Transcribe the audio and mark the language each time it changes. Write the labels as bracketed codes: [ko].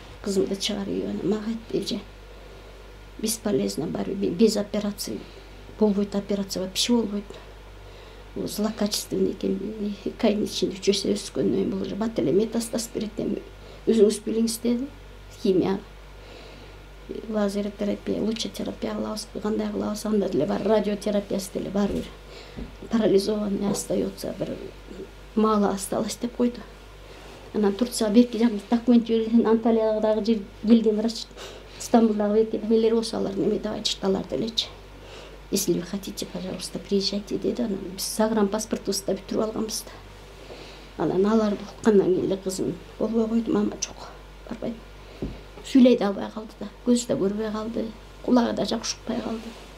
[ky] Кызымды чыгарып анан мага айтты, эже [ru] бесполезно, без операции [ky] болбойт, [ru] операция вообще [ky] болбойт. Бул злокачественный экен, кайын ичинде үчөсө өскөндөн бул уже бат эле метастаз берет эми. Өзүңүз билиңиз деди. Химия, лазеротерапия, лучотерапия кылабызбы, кандай кылабыз, анда деле бар, радиотерапиясы деле бар бир. [ru] Парализованный остается, [ky] бир [ru] мало осталось [ky] деп койду. Анан Турцияга берки документ берген, Анталиядагы келген врач, Стамбулдагы берки эмелер болсо алар неме деп айтышты, алар делечи. [ru] Если вы хотите, пожалуйста, приезжайте [ky] деди. Анан биз загранпаспортубузду да бүтүрүп алганбыз да. Анан аларды уккандан кийин эле кызым болбой койду, мама жок, барбайм. Сүйлөй да албай калды да, көзү да көрбөй калды, кулагы да жакшы укпай калды.